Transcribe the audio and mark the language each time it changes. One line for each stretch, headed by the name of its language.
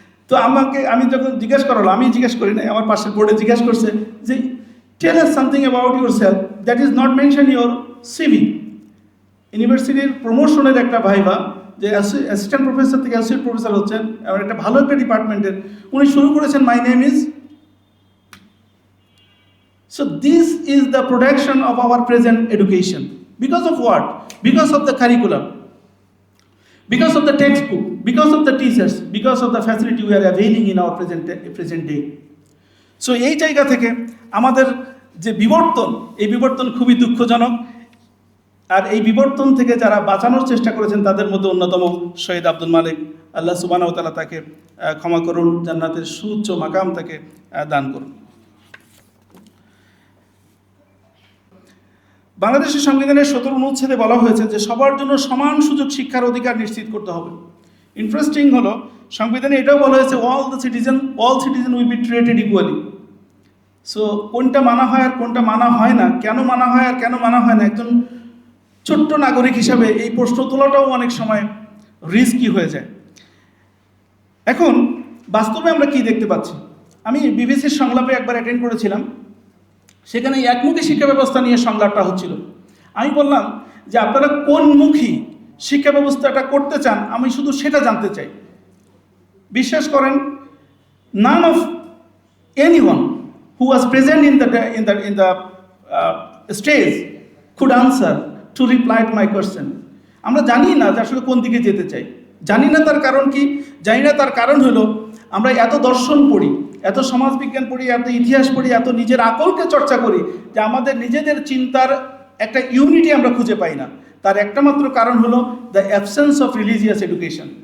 Bangla: তো আমি যখন জিজ্ঞেস করালো, আমি জিজ্ঞেস করি না, আমার পাশের বোর্ডে জিজ্ঞেস করছে যে
English: Tell us something about yourself that is not mention your CV.
Bangla: ইউনিভার্সিটির প্রমোশনের একটা ভাইবা, যে অ্যাসিস্ট্যান্ট প্রফেসর থেকে অ্যাসোসিয়েট প্রফেসর হচ্ছেন, এবার একটা ভালো একটা ডিপার্টমেন্টের, উনি শুরু করেছেন
English: My name is So this is the production of our present education. Because of what? Because of the curriculum, because of the textbook, because of the teachers, because of the facility we are availing in our present day.
Bangla: So এই জায়গা থেকে আমাদের যে বিবর্তন, এই বিবর্তন খুবই দুঃখজনক। আর এই বিবর্তন থেকে যারা বাঁচানোর চেষ্টা করেছেন তাদের মধ্যে অন্যতম শহীদ আব্দুল মালিক, আল্লাহ সুবহানাহু ওয়া তাআলা তাকে ক্ষমা করুন, জান্নাতের সুউচ্চ মাকাম তাকে দান করুন। বাংলাদেশের সংবিধানের 17 অনুচ্ছেদে বলা হয়েছে যে সবার জন্য সমান সুযোগ শিক্ষার অধিকার নিশ্চিত করতে হবে। ইন্টারেস্টিং হলো সংবিধানে এটাও বলা হয়েছে
English: All citizen will be treated equally.
Bangla: So কোনটা মানা হয় আর কোনটা মানা হয় না, কেন মানা হয় আর কেন মানা হয় না, একজন ছোট্ট নাগরিক হিসাবে এই প্রশ্ন তোলাটাও অনেক সময় রিস্কি হয়ে যায়। এখন বাস্তবে আমরা কি দেখতে পাচ্ছি? আমি বিবিসির সংলাপে একবার অ্যাটেন্ড করেছিলাম, সেখানে একমুখী শিক্ষা ব্যবস্থা নিয়ে সংলাপটা হচ্ছিল। আমি বললাম যে আপনারা কোনমুখী শিক্ষা ব্যবস্থাটা করতে চান, আমি শুধু সেটা জানতে চাই। বিশ্বাস করেন,
English: none of anyone who was present in the stage could answer to reply to my question.
Bangla: আমরা জানি না যে আসলে কোন দিকে যেতে চাই, জানি না তার কারণ কি, জানি না তার কারণ হলো আমরা এত দর্শন পড়ি, এত সমাজবিজ্ঞান পড়ি, এত ইতিহাস পড়ি, এত নিজের আকলকে চর্চা করি যে আমাদের নিজেদের চিন্তার একটা ইউনিটি আমরা খুঁজে পাই না। তার একটা মাত্র কারণ হলো
English: The absence of religious education.